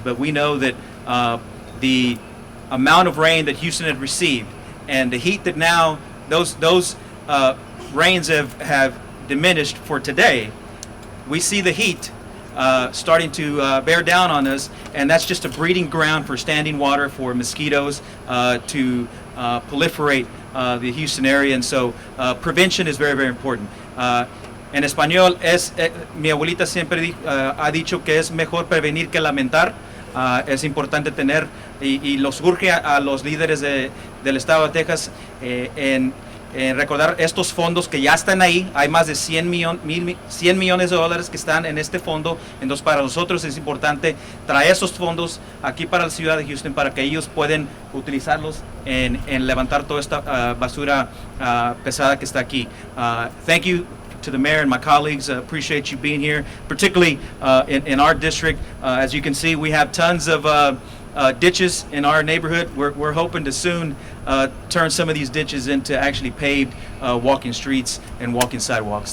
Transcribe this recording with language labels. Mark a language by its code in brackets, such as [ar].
[en] But we know that the amount of rain that Houston had received and the heat that now those rains have diminished for today, we see the heat starting to bear down on us, and that's just a breeding ground for standing water for mosquitoes to proliferate the Houston area. And so prevention is very, very important. [es] En español, mi abuelita siempre ha dicho que es mejor prevenir que lamentar. Es importante tener, y los urge a los líderes del estado de Texas en recordar estos fondos que ya están ahí. Hay más de 100 millones de dólares que están en este fondo. Entonces para nosotros es importante traer esos fondos aquí para la ciudad de Houston para que ellos puedan utilizarlos en levantar toda esta basura pesada que está aquí. [en] Thank you to the mayor and my colleagues. Appreciate you being here, particularly in our district. As you can see, we have tons of ditches in our neighborhood. We're hoping to soon turn some of these ditches into actually paved walking streets and walking sidewalks.